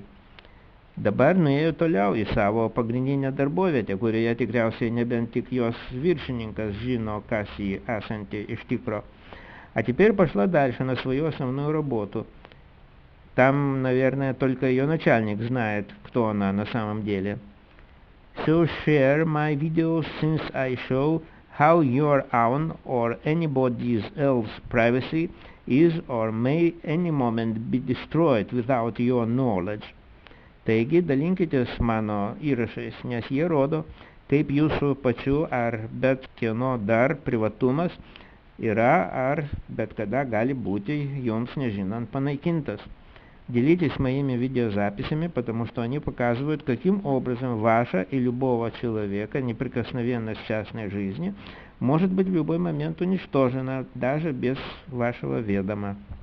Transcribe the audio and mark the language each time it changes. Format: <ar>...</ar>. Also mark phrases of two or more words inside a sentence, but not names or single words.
<lt>Dabar nuėjo toliau į savo pagrindinę darbovietę, kurioje tikriausiai nebent tik jos viršininkas žino, kas ji esanti iš tikro.</lt> <ru>А теперь пошла дальше на свою основную работу. Там, наверное, только ее начальник знает, кто она на самом деле.</ru> <en>So share my videos since I show how your own or anybody else's privacy is or may any moment be destroyed without your knowledge.</en> <lt>Taigi, dalinkitės mano įrašais, nes jie rodo, kaip jūsų pačių ar bet kieno dar privatumas yra ar bet kada gali būti jums nežinant panaikintas.</lt> <ru>Делитесь моими видеозаписями, потому что они показывают, каким образом ваша и любого человека неприкосновенность частной жизни может быть в любой момент уничтожена, даже без вашего ведома.</ru>